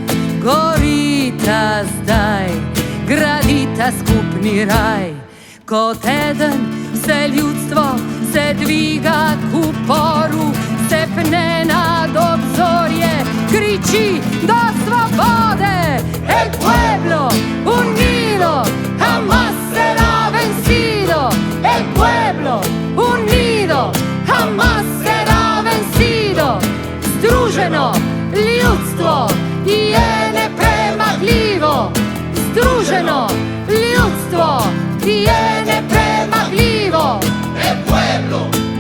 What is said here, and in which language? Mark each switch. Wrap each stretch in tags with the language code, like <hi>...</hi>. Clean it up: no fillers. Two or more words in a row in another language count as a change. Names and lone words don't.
<sl>Gorita zdaj, gradita skupni raj. Kot eden vse ljudstvo se dviga k uporu, se pne nad obzorje, kriči do svobode.</sl> <es>El pueblo unido jamás será vencido. El pueblo unido jamás será vencido.</es> <sl>Združeno ljudstvo je nepremagljivo. Združeno ljudstvo je nepremagljivo.</sl> <es>El pueblo</es>